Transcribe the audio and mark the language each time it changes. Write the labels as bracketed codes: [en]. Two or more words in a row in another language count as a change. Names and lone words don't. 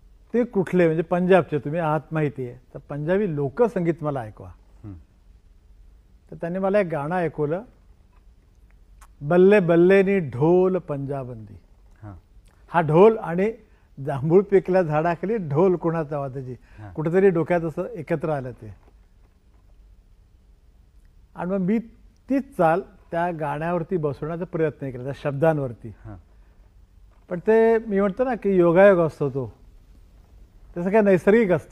[mr] ते कुठले म्हणजे पंजाबचे तुम्ही आहात माहिती आहे, तर पंजाबी लोकसंगीत मला ऐकवा. तर त्यांनी मला एक गाणं ऐकवलं, [pa] ਬੱਲੇ ਬੱਲੇ ਨੀ ਢੋਲ ਪੰਜਾਬਾਂ ਦੀ. [mr] हा ढोल आणि जांभूळ पिकल्या झाडाखाली ढोल कोणाचा वाजायची, कुठेतरी डोक्यात असं एकत्र आलं ते. आणि मग मी तीच चाल त्या गाण्यावरती बसवण्याचा प्रयत्न केला, त्या शब्दांवरती. पण ते मी म्हणतो ना की योगायोग असतो तो, तसं काय नैसर्गिक असतं.